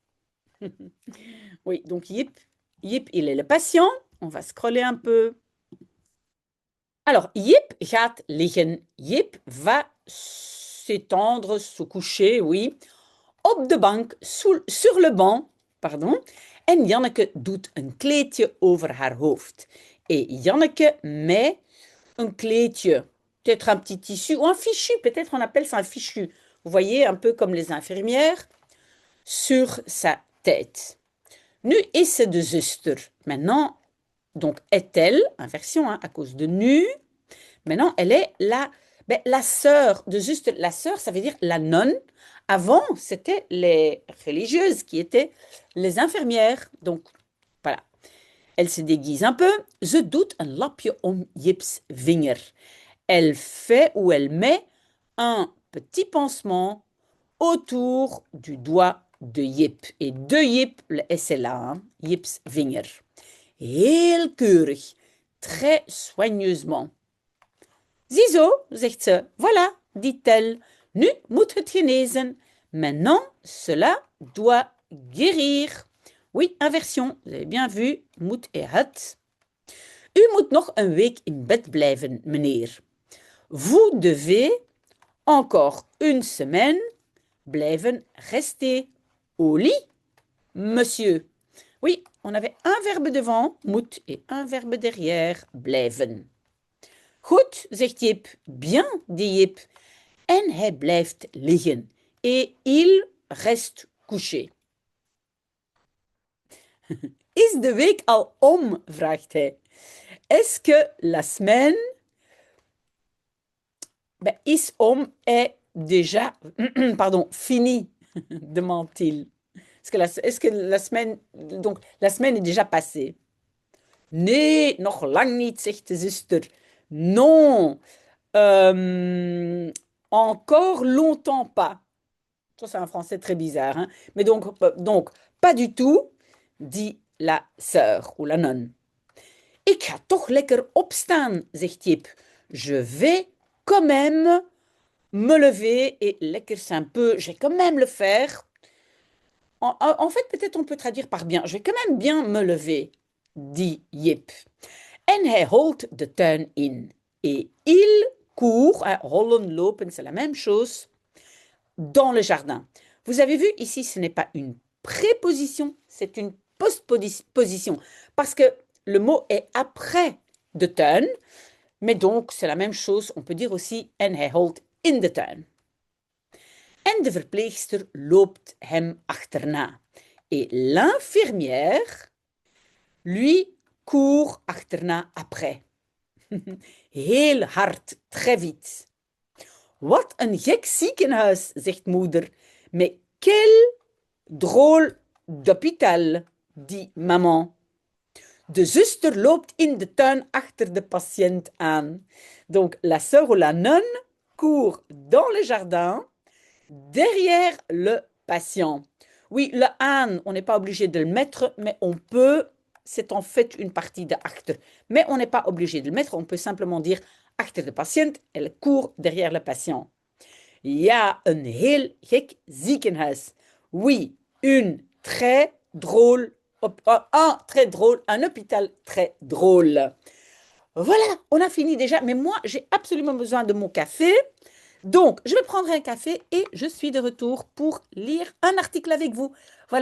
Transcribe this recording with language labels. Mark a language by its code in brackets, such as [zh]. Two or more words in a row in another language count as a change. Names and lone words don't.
[fr] Oui, donc Jip, il est le patient. On va scroller un peu. Alors, [nl] Jip gaat liggen. [fr] Jip va s'étendre, se coucher, oui, [nl] op de bank, [fr] sur le banc, pardon. [nl] En Janneke doet een kleedje over haar hoofd. [fr] Et Janneke met un kleedje, peut-être un petit tissu ou un fichu, peut-être on appelle ça un fichu. Vous voyez, un peu comme les infirmières, sur sa tête. [nl] Nu is ze de zuster. [fr] Maintenant, donc est-elle, inversion, hein, à cause de nu. Maintenant, elle est la sœur de zuster. La sœur, ça veut dire la nonne. Avant, c'était les religieuses qui étaient les infirmières. Donc, voilà. Elle se déguise un peu. [nl] Ze doet een lapje om Jips vinger. [fr] Elle fait ou elle met un petit pansement autour du doigt de Jip. Et de Jip, le S est là, hein, [nl] Jips vinger. Heel keurig, [fr] très soigneusement. [nl] Ziezo, zegt ze. [fr] Voilà, dit-elle. [nl] Nu moet het genezen. [fr] Maintenant, cela doit guérir. Oui, inversion. Vous avez bien vu. Moet et het. [nl] U moet nog een week in bed blijven, meneer. [fr] Vous devez encore une semaine blijven rester au lit, monsieur. Oui, on avait un verbe devant, moet, et un verbe derrière, blijven. [nl] Goed, zegt Jip. [fr] Bien, dit Jip. [nl] En hij blijft liggen. [fr] Et il reste couché. [nl] Is de week al om? Vraagt hij. [fr] Est-ce que la semaine Ben, [nl] is om [fr] est déjà, pardon, fini, demande-t-il. Est-ce que la semaine, donc la semaine est déjà passée? [nl] Nee, nog lang niet, zegt de zuster. [fr] Non, encore longtemps pas. Ça, c'est un français très bizarre, hein. Mais donc, pas du tout, dit la sœur ou la nonne. [nl] Ik ga toch lekker opstaan, zegt Jip. [fr] Je vais quand même me lever et lekker c'est un peu, je vais quand même le faire. En fait, peut-être on peut traduire par bien. Je vais quand même bien me lever, dit Jip. [nl] En hij holt de tuin in. [fr] Et il court, [nl] hollen, lopen, [fr] c'est la même chose, dans le jardin. Vous avez vu, ici, ce n'est pas une préposition, c'est une postposition. Parce que le mot est après [nl] de tuin, [fr] mais donc c'est la même chose. On peut dire aussi [nl] en hij holt in de tuin. En de verpleegster loopt hem achterna. [fr] Et l'infirmière, lui, court achterna après. [nl] Heel hard, [fr] très vite. [nl] Wat een gek ziekenhuis, zegt moeder. [fr] Mais quel drôle d'hôpital, dit maman. [nl] De zuster loopt in de tuin achter de patiënt aan. [fr] Donc, la sœur ou la nonne court dans le jardin derrière le patient. Oui, le aan, on n'est pas obligé de le mettre, mais on peut, c'est en fait une partie de achter. Mais on n'est pas obligé de le mettre, on peut simplement dire [nl] achter de patiënt, [fr] elle court derrière le patient. [nl] Ja, een heel gek ziekenhuis. [fr] Oui, une très drôle, un hôpital très drôle. Voilà, on a fini déjà, mais moi, j'ai absolument besoin de mon café. Donc, je vais prendre un café et je suis de retour pour lire un article avec vous.